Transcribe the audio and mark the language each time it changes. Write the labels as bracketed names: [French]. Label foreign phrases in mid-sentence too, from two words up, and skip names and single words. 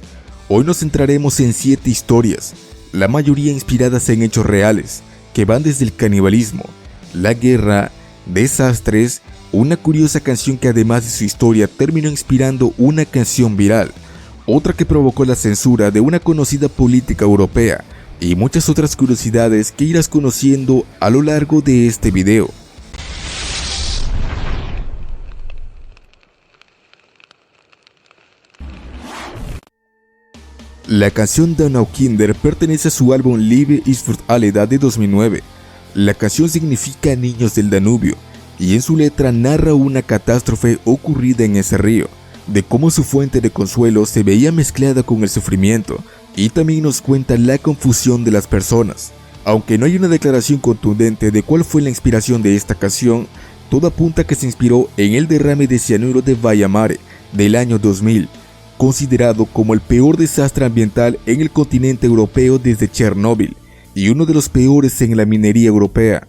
[Spanish] Hoy nos centraremos en 7 historias, la mayoría inspiradas en hechos reales, que van desde el canibalismo, la guerra, desastres, una curiosa canción que además de su historia terminó inspirando una canción viral, otra que provocó la censura de una conocida política europea, y muchas otras curiosidades que irás conociendo a lo largo de este video. La canción Donaukinder pertenece a su álbum Liebe ist für alle de 2009. La canción significa Niños del Danubio, y en su letra narra una catástrofe ocurrida en ese río, de cómo su fuente de consuelo se veía mezclada con el sufrimiento, y también nos cuenta la confusión de las personas. Aunque no hay una declaración contundente de cuál fue la inspiración de esta canción, todo apunta que se inspiró en el derrame de cianuro de Via Mare del año 2000, considerado como el peor desastre ambiental en el continente europeo desde Chernóbil, y uno de los peores en la minería europea.